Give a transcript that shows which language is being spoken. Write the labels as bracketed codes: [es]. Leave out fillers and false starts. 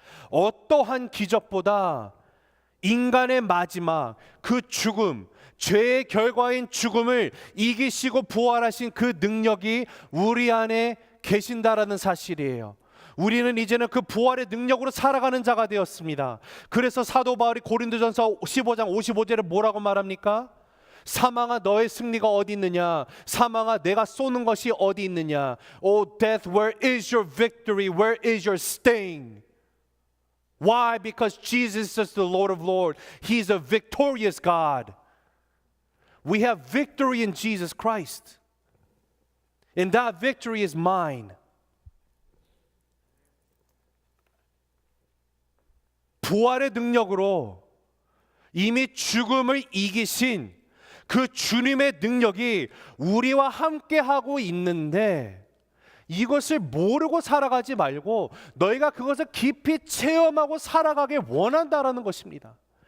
[ko] 어떠한 기적보다 인간의 마지막 그 죽음, 죄의 결과인 죽음을 이기시고 부활하신 그 능력이 우리 안에 계신다라는 사실이에요. 우리는 이제는 그 부활의 능력으로 살아가는 자가 되었습니다. 그래서 사도 바울이 고린도전서 15장 55절에 뭐라고 말합니까? 사망아 너의 승리가 어디 있느냐? 사망아 내가 쏘는 것이 어디 있느냐? [en] Oh death, where is your victory? Where is your sting? Why? Because Jesus is the Lord of Lords. He is a victorious God. We have victory in Jesus Christ. And that victory is mine. [ko] 부활의 능력으로 이미 죽음을 이기신 그 주님의 능력이 우리와 함께 하고 있는데, 이것을 모르고 살아가지 말고 너희가 그것을 깊이 체험하고 살아가길 원한다라는 것입니다.